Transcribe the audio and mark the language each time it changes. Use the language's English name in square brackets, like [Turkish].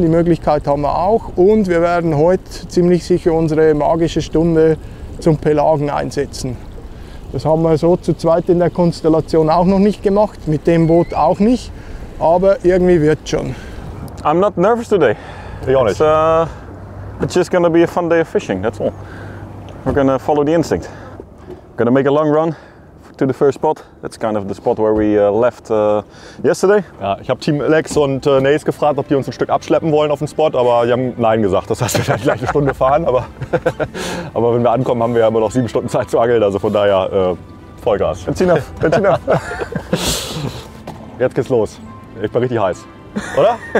[German] Die Möglichkeit haben wir auch und wir werden heute ziemlich sicher unsere magische Stunde zum Pelagen einsetzen. Das haben wir so zu zweit in der Konstellation auch noch nicht gemacht, mit dem Boot auch nicht, aber irgendwie wird schon. [English] I'm not nervous today. It's just going to be a fun day of fishing, that's all. We're going to follow the instinct. We're going to make a long run to the first spot. That's kind of the spot where we left yesterday. [German] Ja, ich habe Team Ilex und Nace gefragt, ob die uns ein Stück abschleppen wollen auf den Spot, aber die haben Nein gesagt. Das heißt, wir werden gleich eine Stunde fahren, aber wenn wir ankommen, haben wir ja immer noch 7 Stunden Zeit zu angeln, also von daher Vollgas. Benziner. Jetzt geht's los. Ich bin richtig heiß. Oder?